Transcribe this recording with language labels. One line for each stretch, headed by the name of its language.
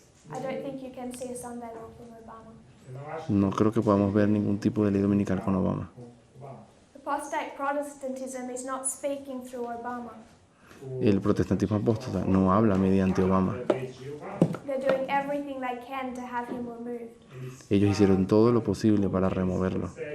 English: I don't think you can see a Sunday law from Obama.
Spanish: No creo que podamos ver ningún tipo de ley dominical con Obama.
English: Apostate Protestantism is not speaking through Obama.
Spanish: El protestantismo apóstata no habla mediante Obama.
English: They're doing everything they can to have him removed.
Spanish: Ellos hicieron todo lo posible para removerlo.